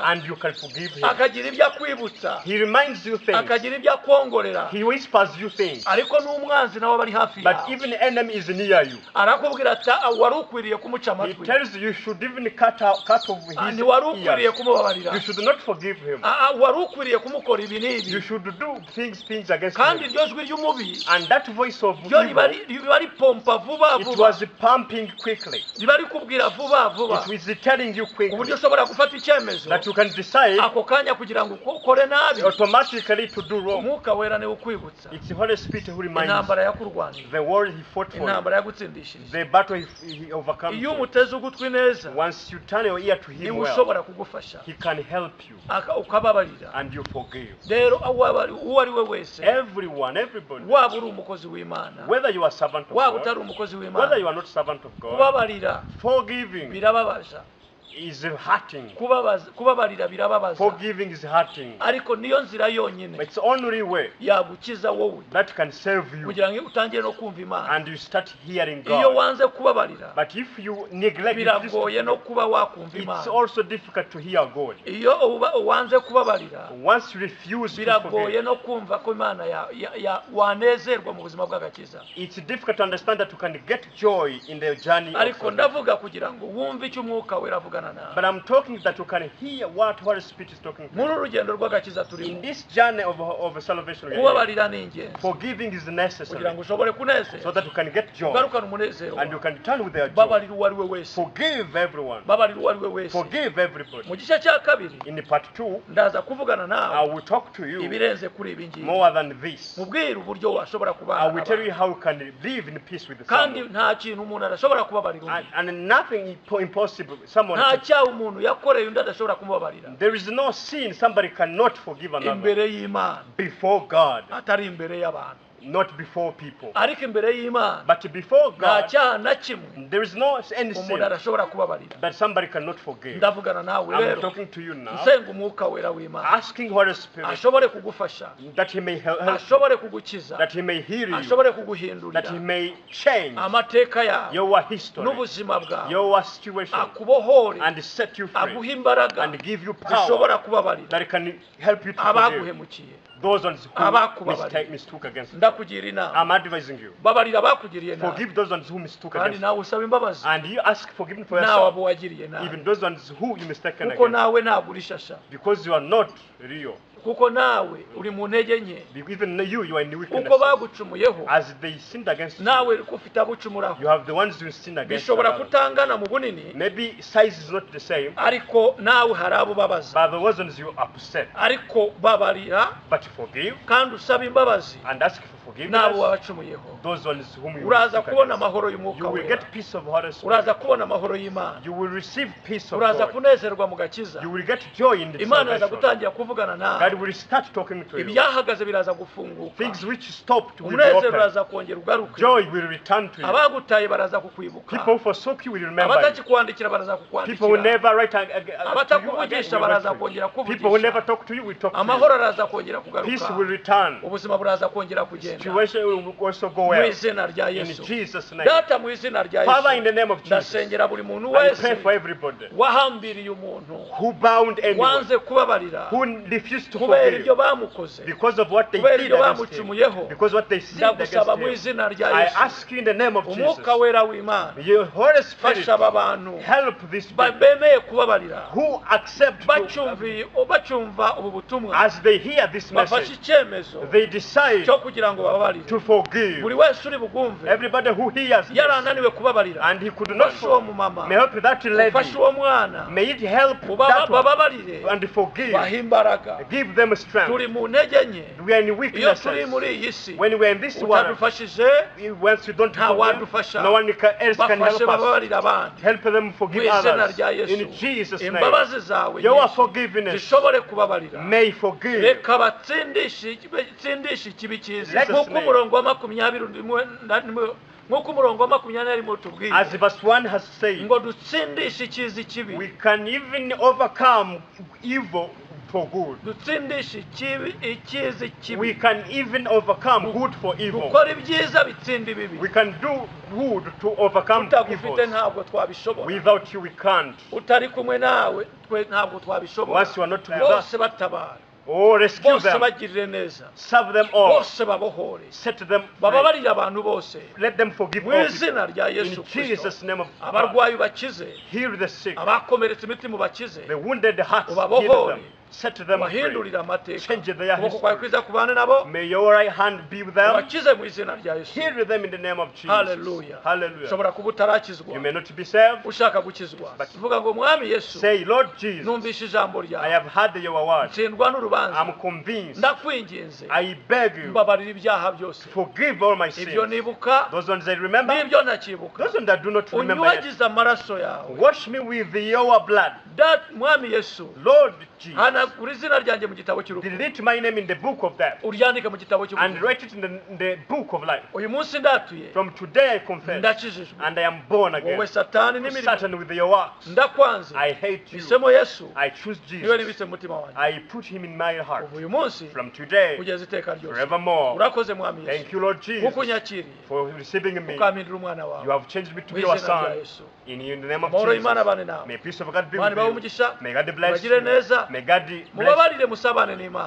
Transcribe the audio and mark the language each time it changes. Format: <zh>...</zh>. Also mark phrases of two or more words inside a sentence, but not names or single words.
<en>and you can forgive him.</en> <rw>akagira ibyo akwibutsa,</rw> <en>He reminds you things.</en> <rw>akagira ibyo akwongorera,</rw> <en>He whispers you things.</en> <rw>ariko n'umwanzi nawe aba ari hafi</rw> <en>But</en> <rw>yawe,</rw> <en>even the enemy is near you.</en> <rw>arakubwira ati wari ukwiriye kumuca</rw> <en>He</en> <rw>amatwi,</rw> <en>tells you should even cut off his</en> <rw>ntiwari ukwiriye</rw> <en>ears.</en> <rw>kumubabarira,</rw> <en>You should not forgive him.</en> <rw>wari ukwiriye kumukora ibi n'ibi,</rw> <en>You should do things against</en> <rw>kandi</rw> <en>him.</en> <rw>iryo jwi ry'umubi</rw> <en>And that voice of</en> <rw>ryo riba</rw> <en>evil,</en> <rw>ripompa vuba</rw> <en>it</en> <rw>vuba,</rw> <en>was pumping quickly.</en> <rw>riba rikubwira vuba vuba,</rw> <en>It was telling you</en> <rw>ku</rw> <en>quickly</en> <rw>buryo ushobora gufata icyemezo</rw> <en>that you can decide</en> <rw>ako kanya kugira ngo ukore nabi.</rw> <en>automatically to do wrong.</en> <rw>Umwuka wera niwe ukwibutsa</rw> <en>It's the Holy Spirit who reminds you</en> <rw>intambara yakurwanira,</rw> <en>the war he fought for you,</en> <rw>intambara yagutsindishije.</rw> <en>the battle he overcome.</en> <rw>Iyo</rw> <en>you.</en> <rw>umuteze ugutwi neza,</rw> <en>Once you turn your ear to him</en> <rw>niwe</rw> <en>well,</en> <rw>ushobora kugufasha,</rw> <en>he can help you</en> <rw>ukababarira.</rw> <en>and you forgive.</en> <rw>Rero uwo ari we wese,</rw> <en>Everyone, everybody,</en> <rw>waba uri umukozi w'Imana,</rw> <en>whether you are servant of</en> <rw>waba</rw> <en>God,</en> <rw>utari umukozi</rw> <en>whether</en> <rw>w'Imana,</rw> <en>you are not servant of God,</en> <rw>kubabarira</rw> <en>forgiving</en> <rw>birababaza,</rw> <en>is hurting.</en> <rw>kubabarira birababaza,</rw> <en>Forgiving is hurting.</en> <rw>ariko niyo nzira</rw> <en>But</en> <rw>yonyine</rw> <en>it's the only way</en> <rw>yagukiza wowe</rw> <en>that can serve you</en> <rw>kugira ngo utangire no kumva Imana.</rw> <en>and you start hearing</en> <rw>Iyo</rw> <en>God.</en> <rw>wanze kubabarira,</rw> <en>But if you neglect it,</en> <rw>biragoye no kuba wakumva</rw> <en>it's</en> <rw>Imana.</rw> <en>also difficult to hear God.</en> <rw>Iyo wanze kubabarira,</rw> <en>Once you refuse to</en> <rw>biragoye</rw> <en>forgive,</en> <rw>no kumva ko Imana wanezerwa mu buzima bw'agakiza.</rw> <en>it's difficult to understand that you can get joy in the journey of</en> <rw>Ariko</rw> <en>forgiveness.</en> <rw>ndavuga kugira ngo wumve icyo umwuka wera avuga avugana nawe.</rw> <en>But I'm talking that you can hear what Holy Spirit is talking to</en> <rw>muri</rw> <en>you.</en> <rw>urugendo rw'agakiza</rw> <en>In</en> <rw>turimo</rw> <en>this journey of salvation, we are in,</en> <rw>kubabarira ni ingenzi</rw> <en>forgiving is</en> <rw>kugira</rw> <en>necessary</en> <rw>ngo ushobore</rw> <en>so</en> <rw>kunezeza</rw> <en>that you can get joy</en> <rw>ugarukane umunezero</rw> <en>and you can return with their joy.</en> <rw>babarira uwo ari we wese</rw> <en>Forgive everyone.</en> <rw>babarira uwo ari we wese.</rw> <en>Forgive everybody.</en> <rw>mu gice cya kabiri</rw> <en>In part 2,</en> <rw>ndaza kuvugana</rw> <en>I</en> <rw>nawe</rw> <en>will talk to you</en> <rw>ibirenze kuri ibi ngibi</rw> <en>more than this.</en> <rw>mubwire uburyo washobora</rw> <en>I</en> <rw>kubana</rw> <en>will tell you</en> <rw>n'abantu.</rw> <en>how you can live in peace with</en> <rw>kandi</rw> <en>someone.</en> <rw>nta kintu umuntu adashobora kubabarira undi.</rw> <en>And nothing impossible. Someone</en> <rw>nta cyaha umuntu yakoreye undi adashobora kumubabarira</rw> <en>there is no sin somebody cannot forgive another</en> <rw>imbere y'Imana</rw> <en>before God,</en> <rw>atari imbere y'abantu</rw> <en>not before people.</en> <rw>ariko imbere y'Imana</rw> <en>But before</en> <rw>nta</rw> <en>God,</en> <rw>cyaha na kimwe</rw> <en>there is no any</en> <rw>umuntu</rw> <en>sin</en> <rw>adashobora kubabarira.</rw> <en>that somebody cannot forgive.</en> <rw>ndavugana nawe</rw> <en>I'm</en> <rw>rero</rw> <en>talking to you now,</en> <rw>nsenga umwuka wera w'Imana</rw> <en>asking Holy Spirit</en> <rw>ashobore kugufasha</rw> <en>that He may help,</en> <rw>ashobore kugukiza</rw> <en>that He may heal you,</en> <rw>ashobore kuguhindurira</rw> <en>that He may change</en> <rw>amateka yawe</rw> <en>your history,</en> <rw>n'ubuzima bwawe</rw> <en>your situation,</en> <rw>akubohore</rw> <en>and set you free,</en> <rw>aguha imbaraga</rw> <en>and give you power</en> <rw>zishobora kubabarira</rw> <en>that can help you to forgive</en> <rw>abaguhemukiye</rw> <en>those ones who</en> <rw>abakubabarira.</rw> <en>mistook against you.</en> <rw>ndakugira inama</rw> <en>I'm advising you.</en> <rw>babarira abakugiriye nabi</rw> <en>Forgive those ones who mistook</en> <rw>kandi</rw> <en>against you.</en> <rw>nawe usaba imbabazi</rw> <en>And you ask forgiveness for</en> <rw>nawe</rw> <en>yourself.</en> <rw>abo wagiriye nabi</rw> <en>Even those ones who you mistaken</en> <rw>kuko</rw> <en>against.</en> <rw>nawe ntabwo uri shasha</rw> <en>Because you are not real.</en> <rw>kuko nawe uri mu ntege nke</rw> <en>Even you are in weakness.</en> <rw>kuko bagucumuyeho</rw> <en>As they sinned against you,</en> <rw>nawe ko ufite abucumuraho.</rw> <en>you have the ones who sinned against</en> <rw>bishobora</rw> <en>others.</en> <rw>kutangana mu bunini</rw> <en>Maybe size is not the same,</en> <rw>ariko nawe hari abo ubabaza</rw> <en>but the ones you upset.</en> <rw>ariko babarira</rw> <en>But forgive</en> <rw>kandi usaba imbabazi</rw> <en>and ask for</en> <rw>n'abo</rw> <en>forgiveness.</en> <rw>wabacumuyeho.</rw> <en>Those ones whom you</en> <rw>uraza</rw> <en>mistook</en> <rw>kubona</rw> <en>against.</en> <rw>amahoro</rw> <en>You</en> <rw>y'umwuka</rw> <en>will</en> <rw>wera</rw> <en>get peace of Holy Spirit.</en> <rw>uraza kubona amahoro y'Imana</rw> <en>You will receive peace of</en> <rw>uraza</rw> <en>God.</en> <rw>kunezerwa mu gakiza.</rw> <en>You will get joy in the</en> <rw>Imana iraza</rw> <en>salvation.</en> <rw>gutangira kuvugana nawe</rw> <en>God will start talking to you.</en> <rw>ibyahagaze biraza gufunguka</rw> <en>Things which stopped will be</en> <rw>umunezero</rw> <en>open.</en> <rw>uraza kongera ugaruke</rw> <en>Joy will return to you.</en> <rw>abagutaye baraza kukwibuka</rw> <en>People who forsook you will remember you.</en> <rw>abatakikwandikira baraza</rw> <en>People who</en> <rw>kukwandikira</rw> <en>never write to you again</en> <rw>abatakuvugisha</rw> <en>will</en> <rw>baraza</rw> <en>write to</en> <rw>kongera</rw> <en>you. People who never</en> <rw>kuvugisha</rw> <en>talk to you will talk to</en> <rw>amahoro</rw> <en>you.</en> <rw>araza kongera</rw> <en>Peace</en> <rw>kugaruka</rw> <en>will return.</en> <rw>ubuzima buraza kongera kugenda</rw> <en>Situation will also go</en> <rw>mu</rw> <en>well.</en> <rw>izina rya</rw> <en>In</en> <rw>Yesu.</rw> <en>Jesus' name.</en> <rw>Data mu izina rya</rw> <en>Father, in</en> <rw>Yesu</rw> <en>the name of Jesus,</en> <rw>ndasengera buri muntu</rw> <en>I</en> <rw>wese</rw> <en>pray for everybody</en> <rw>wahambiriye umuntu</rw> <en>who bound anyone,</en> <rw>wanze kubabarira</rw> <en>who refused to</en> <rw>kubera</rw> <en>forgive</en> <rw>ibyo bamukoze</rw> <en>because of what they</en> <rw>kubera</rw> <en>did</en> <rw>ibyo</rw> <en>against him,</en> <rw>bamucumuyeho</rw> <en>because what they sinned against</en> <rw>ndagusaba mu</rw> <en>him.</en> <rw>izina rya</rw> <en>I</en> <rw>Yesu</rw> <en>ask you in the name of Jesus,</en> <rw>umwuka wera w'Imana</rw> <en>your Holy Spirit,</en> <rw>fasha aba bantu</rw> <en>help these people</en> <rw>bemeye kubabarira</rw> <en>who accept to,</en> <rw>bacyumva ubu butumwa</rw> <en>as they hear this</en> <rw>bafashe</rw> <en>message,</en> <rw>icyemezo</rw> <en>they decide</en> <rw>cyo kugira ngo bababarire</rw> <en>to forgive.</en> <rw>buri wese uri bugumve</rw> <en>Everybody who hears this,</en> <rw>yarananiwe kubabarira</rw> <en>and he could not</en> <rw>ufashe uwo</rw> <en>forgive,</en> <rw>mumama</rw> <en>may help that lady,</en> <rw>ufashe uwo mwana</rw> <en>may it help that one</en> <rw>bababarire</rw> <en>and forgive,</en> <rw>bahe imbaraga</rw> <en>give them strength.</en> <rw>turi mu ntege nke</rw> <en>We are in</en> <rw>iyo</rw> <en>weaknesses.</en> <rw>turi muri iyi si</rw> <en>When we are in this world,</en> <rw>utadufashije</rw> <en>once you don't</en> <rw>nta</rw> <en>forgive,</en> <rw>wadufasha</rw> <en>no one else can</en> <rw>bafashe</rw> <en>help us.</en> <rw>bababarira abandi</rw> <en>Help them</en> <rw>mu</rw> <en>forgive</en> <rw>izina</rw> <en>others.</en> <rw>rya Yesu</rw> <en>In Jesus' name,</en> <rw>imbabazi zawe</rw> <en>your</en> <rw>nyinshi</rw> <en>forgiveness</en> <rw>zishobore kubabarira</rw> <en>may forgive.</en> <rw>reka batsindishe ikibi cyiza</rw> <en>Let us</en> <rw>nk'uko</rw> <en>name.</en> <rw>umurongo wa makumyabiri nk'uko umurongo wa makumyabiri arimo tubwiye</rw> <en>As verse 1 has said,</en> <rw>ngo dutsindishe icyiza ikibi</rw> <en>we can even overcome evil for good.</en> <rw>dutsindishe icyiza</rw> <en>We</en> <rw>ikibi</rw> <en>can even overcome good for evil.</en> <rw>dukora ibyiza bitsinda ibibi</rw> <en>We can do good to overcome</en> <rw>utagufite</rw> <en>evil.</en> <rw>ntabwo twabishobora</rw> <en>Without you, we can't.</en> <rw>utari kumwe nawe twe ntabwo twabishobora</rw> <en>Once you are not with</en> <rw>bose</rw> <en>us,</en> <rw>batabara</rw> <en>oh, rescue</en> <rw>bose</rw> <en>them,</en> <rw>bagirire neza</rw> <en>serve them all,</en> <rw>bose babohore</rw> <en>set them free.</en> <rw>bababarire abantu bose</rw> <en>Let them forgive</en> <rw>mu</rw> <en>all people.</en> <rw>izina rya</rw> <en>In</en> <rw>Yesu Kristo</rw> <en>Jesus' name of God.</en> <rw>abarwayi bakize</rw> <en>Heal the sick,</en> <rw>abakomeretse imitima bakize</rw> <en>the wounded hearts, heal</en> <rw>ubabohore</rw> <en>them, set them free.</en> <rw>bahindurire amateka</rw> <en>Change their</en> <rw>ukuboko kwawe</rw> <en>history.</en> <rw>kwiza kubane nabo</rw> <en>May your right hand be with them.</en> <rw>bakize mu izina rya Yesu.</rw> <en>Heal them in the name of Jesus. Hallelujah. Hallelujah.</en> <rw>ushobora kuba utarakizwa</rw> <en>You may not be saved.</en> <rw>ushaka gukizwa</rw> <en>But-</en> <rw>uvuga ngo mwami Yesu</rw> <en>Say, Lord Jesus,</en> <rw>numvishe ijambo</rw> <en>I</en> <rw>ryawe</rw> <en>have heard your word.</en> <rw>ntsindwa n'urubanza</rw> <en>I'm convinced.</en> <rw>ndakwinginze</rw> <en>I beg you,</en> <rw>mbabarira ibyaha byose</rw> <en>forgive all my</en> <rw>ibyo</rw> <en>sins.</en> <rw>nibuka</rw> <en>Those ones I remember,</en> <rw>n'ibyo ntakibuka</rw> <en>those ones that do not remember yet.</en> <rw>unywagize amaraso yawe</rw> <en>Wash me with your blood.</en> <rw>mwami Yesu</rw> <en>Lord Jesus,</en> <rw>hanagura izina ryanjye mu gitabo cy'urupfu</rw> <en>delete my name in the book of death</en> <rw>uryandike mu gitabo</rw> <en>and</en> <rw>cy'ubugingo</rw> <en>write it in the book of life.</en> <rw>uyu munsi ndatuye</rw> <en>From today I confess</en> <rw>ndakijijwe</rw> <en>and I am born again.</en> <rw>wowe satani n'imirimo</rw> <en>Satan with your works.</en> <rw>ndakwanze</rw> <en>I hate you.</en> <rw>hisemo Yesu</rw> <en>I choose</en> <rw>niwe</rw> <en>Jesus.</en> <rw>nibitse mu mutima wanjye</rw> <en>I put him in my heart.</en> <rw>ubu uyu munsi</rw> <en>From today,</en> <rw>kugeza iteka ryose</rw> <en>forevermore.</en> <rw>urakoze mwami</rw> <en>Thank</en> <rw>Yesu</rw> <en>you, Lord</en> <rw>kuko</rw> <en>Jesus,</en> <rw>unyakiriye</rw> <en>for receiving me.</en> <rw>ukampindura umwana</rw> <en>You</en> <rw>wawe</rw> <en>have changed me to be</en> <rw>mu</rw> <en>your</en> <rw>izina rya</rw> <en>son.</en> <rw>Yesu</rw> <en>In the name of</en> <rw>amahoro y'Imana</rw> <en>Jesus.</en> <rw>abane nawe</rw> <en>May peace of God be</en> <rw>Imana</rw> <en>with</en> <rw>ibahe</rw> <en>you.</en> <rw>umugisha</rw> <en>May God bless</en> <rw>bagire</rw> <en>you.</en> <rw>neza</rw> <en>May God bless you.</en> <rw>mubabarire musabane n'Imana</rw>